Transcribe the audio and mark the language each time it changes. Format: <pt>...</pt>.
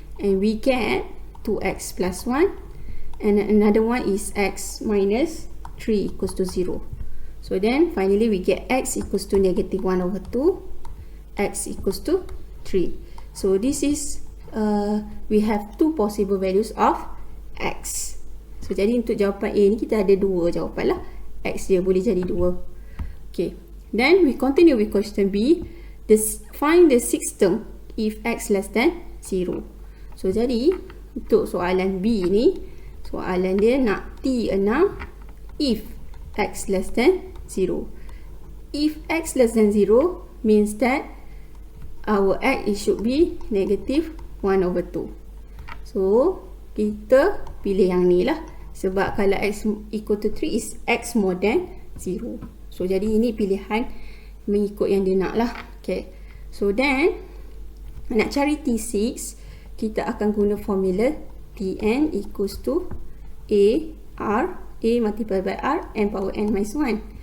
<en>and we get 2x plus 1, and another one is x minus 3 equals to 0. So then finally we get x equals to negative 1 over 2, x equals to 3. So this is we have two possible values of x.</en> <ms>So jadi untuk jawapan A ni kita ada dua jawapan lah. X dia boleh jadi 2. Okay.</ms> <en>Then we continue with question B. Find the sixth term if x less than 0.</en> <ms>So jadi untuk soalan B ni, soalan dia nak T6</ms> <en>if x less than 0. If x less than 0 means that our x it should be negative 1 over 2.</en> <ms>So kita pilih yang ni lah. Sebab kalau</ms> <en>x equal to 3 is x more than 0.</en> <ms>So jadi ini pilihan mengikut yang dia nak lah. Okay. So then nak cari T6, kita akan guna formula Tn</ms> <en>equals to A multiplied by R, n power n minus 1.</en>